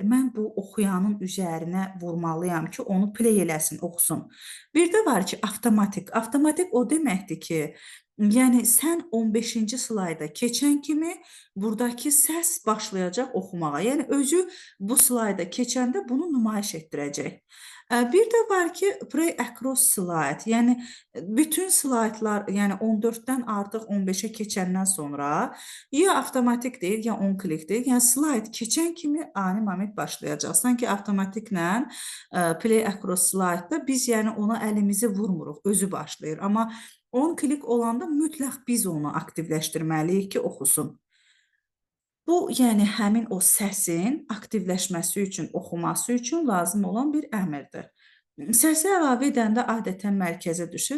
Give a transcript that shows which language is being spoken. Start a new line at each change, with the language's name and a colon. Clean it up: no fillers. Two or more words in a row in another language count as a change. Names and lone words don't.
Azerbaijani: Mən bu oxuyanın üzərinə vurmalıyam ki, onu play eləsin, oxusun. Bir də var ki, avtomatik. Avtomatik o deməkdir ki, yəni sən 15-ci slayda keçən kimi buradakı səs başlayacaq oxumağa. Yəni özü bu slayda keçəndə bunu nümayiş etdirəcək. Bir də var ki,
English: play across slide.
Azerbaijani: Yəni bütün slaydlar, yəni 14-dən artıq 15-ə keçəndən sonra ya avtomatik deyil, ya 10 klikdir. Yəni slayd keçən kimi ani moment başlayacaq. Sanki avtomatiklə
English: play across slide-
Azerbaijani: da biz yəni ona əlimizi vurmuruq, özü başlayır. Amma 10 klik olanda mütləq biz onu aktivləşdirməliyik ki, oxusun. Bu, yəni həmin o səsin aktivləşməsi üçün, oxuması üçün lazım olan bir əmrdir. Səsi əlavə edəndə adətən mərkəzə düşür.